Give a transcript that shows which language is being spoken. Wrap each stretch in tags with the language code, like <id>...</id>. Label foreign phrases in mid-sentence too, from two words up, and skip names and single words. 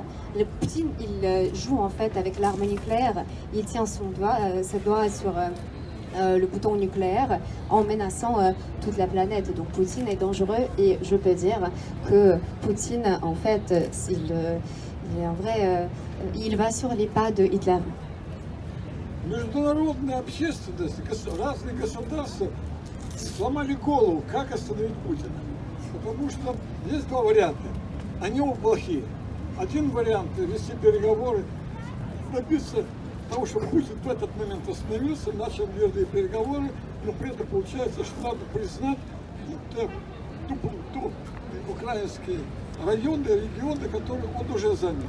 <fr>Le Poutine, il joue en fait avec l'arme nucléaire. Il tient ses doigts sur le bouton nucléaire en menaçant toute la planète. Donc Poutine est dangereux et je peux dire que Poutine, en fait, il va sur les pas de Hitler.</fr> <ru>Международная общественность, разные государства сломали голову, как остановить Путина. Потому что есть два варианта. Они оба плохие. Один вариант – вести переговоры, добиться того, чтобы Путин в этот момент остановился, начал мирные переговоры, но при этом получается, что надо признать украинские районы, регионы, которые он уже занял.</ru>